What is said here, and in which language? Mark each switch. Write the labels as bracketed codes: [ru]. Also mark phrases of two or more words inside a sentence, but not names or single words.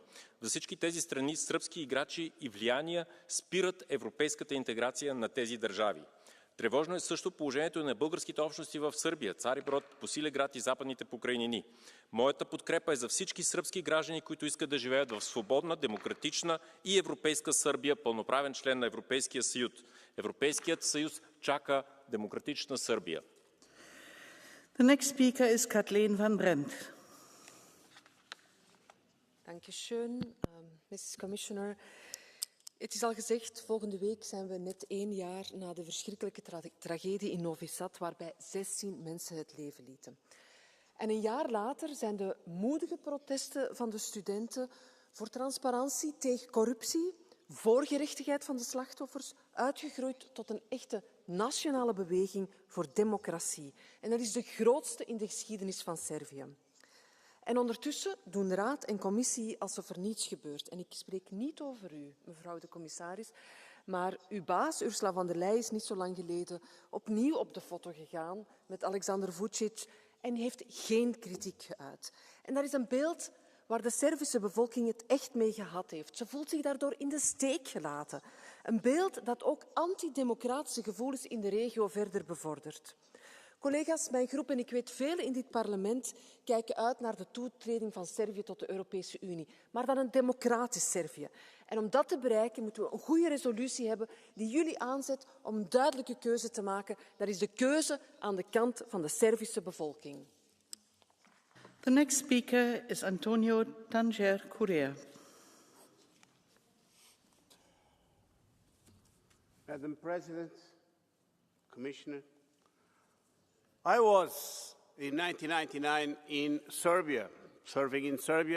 [bg] За всички тези страни сръбски играчи и влияния спират европейската интеграция на тези държави. Тревожно е също положението на българските общности в Сърбия, Цариброд, Босилеград и Западните покрайнини. Моята подкрепа е за всички сръбски граждани, които искат да живеят в свободна, демократична и европейска Сърбия, пълноправен член на Европейския съюз. Европейският съюз чака демократична Сърбия. [en] The next speaker is Kathleen van Brent. Dankeschön, Mrs. Commissioner. [nl] Het is al gezegd, volgende week zijn we net 1 jaar na de verschrikkelijke tragedie in Novi Sad, waarbij 16 mensen het leven lieten. En een jaar later zijn de moedige protesten van de studenten voor transparantie, tegen corruptie, voor gerechtigheid van de slachtoffers, uitgegroeid tot een echte nationale beweging voor democratie. En dat is de grootste in de geschiedenis van Servië. En ondertussen doen Raad en Commissie alsof er niets gebeurt. En ik spreek niet over u, mevrouw de commissaris, maar uw baas, Ursula von der Leyen, is niet zo lang geleden opnieuw op de foto gegaan met Alexander Vučić en heeft geen kritiek geuit. En dat is een beeld waar de Servische bevolking het echt mee gehad heeft. Ze voelt zich daardoor in de steek gelaten. Een beeld dat ook antidemocratische gevoelens in de regio verder bevordert. Collega's, mijn groep en ik weet velen in dit parlement kijken uit naar de toetreding van Servië tot de Europese Unie, maar dan een democratisch Servië. En om dat te bereiken moeten we een goede resolutie hebben die jullie aanzet om een duidelijke keuze te maken. Dat is de keuze aan de kant van de Servische bevolking. [en] The next speaker is Antonio Tanger Correa. Madam President, Commissioner, I was in 1999 in Serbia, serving in Serbia.